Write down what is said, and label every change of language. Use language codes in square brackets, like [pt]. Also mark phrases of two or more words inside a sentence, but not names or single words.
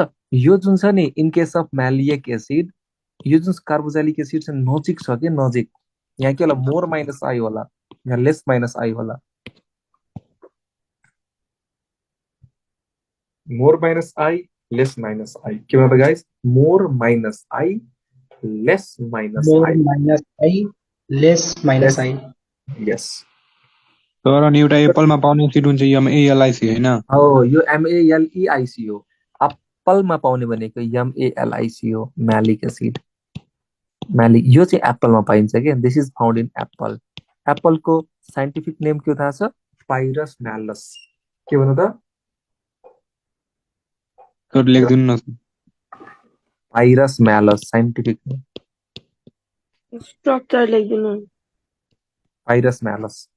[ne] यो जुन छ नि [en] in case of malic acid, [ne] यो जुन [en] carboxylic acid [ne] छ नजिक छ कि नजिक। यहाँ के होला? [en] more minus I [ne] होला, यहाँ [en] less minus I होला। more minus I, less minus I. [ne] के भन्छ गाइस? [en] more minus I, less minus I. more minus I, less minus I. [ne] यस। तर अनि एउटा एप्पलमा पाउने एसिड हुन्छ MALIC हैन? हो, यो MALEIC हो। अब एप्पलमा पाउने भनेको MALIC हो, [en] malic acid. [ne] म्यालिक यो चाहिँ एप्पलमा पाइन्छ के, [en] this is found in apple. [ne] एप्पलको [en] scientific name [ne] के हो थाहा छ? पाइरस म्यालस। के भन्नु त? सर लेख्दिनु न। [en] Pyrus malus scientific name, [ne] स्ट्रक्चर लेख्दिनु। पाइरस म्यालस।